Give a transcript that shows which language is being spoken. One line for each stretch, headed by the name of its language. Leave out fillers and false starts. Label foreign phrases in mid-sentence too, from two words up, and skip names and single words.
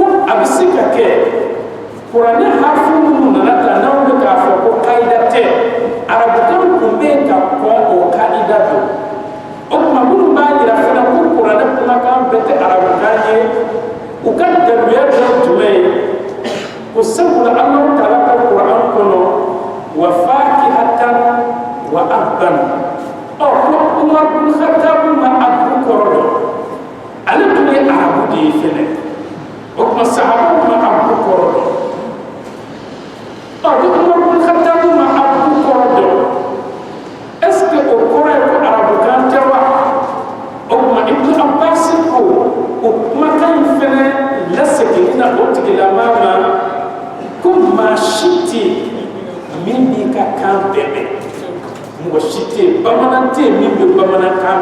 Bambara: a bɛ se ka kɛ kuranɛ harfu minnu nana ta n'anw bɛ k'a fɔ ko kaida tɛ arabukan kun bɛ yen ka kɔn o kaida don o kuma minnu b'a yira fana ko kuranɛ kumakan bɛɛ tɛ arabukan ye u ka daluya dɔ jumɛn ye ko sabula Alahu Taala ka kuran kɔnɔ
Arabic: وفاكهة وأبا
Bambara: ko Umar bin Khattab ma abu kɔrɔ dɔn ale tun ye arabu de ye fɛnɛ o kuma sahabaw ma abu kɔrɔ dɔn ni Umar bin Khattab ma abu kɔrɔ dɔn
French: est-ce que
Bambara: o kɔrɔ ye ko arabukan tɛ wa o kuma Ibnu Abbas ko o kumakan in fɛnɛ lasegin na o tigilama ma ko maa si tɛ min b'i ka kan bɛɛ mɔgɔ si tɛ yen bamanan tɛ yen min bɛ bamanankan